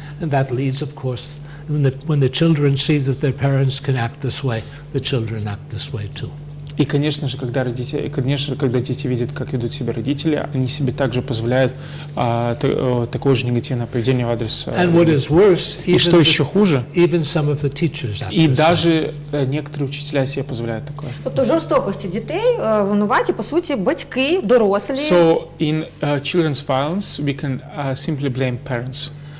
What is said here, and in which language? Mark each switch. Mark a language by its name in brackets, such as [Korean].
[English] And that leads, of course, when the children see that their parents can act this way, the children act this way too. [Russian] И, конечно же, когда дети видят, как ведут себя родители, они себе также позволяют такое же негативное поведение в адрес. [English] And what is worse, [Russian] И что еще хуже, [English] even some of the teachers act [Russian] и [English] this way. [Russian] даже некоторые учителя себе позволяют такое. [Ukrainian] Тобто в жорстокості дітей винуваті, по суті, батьки, дорослі. [English] So in children's violence, we can simply blame parents.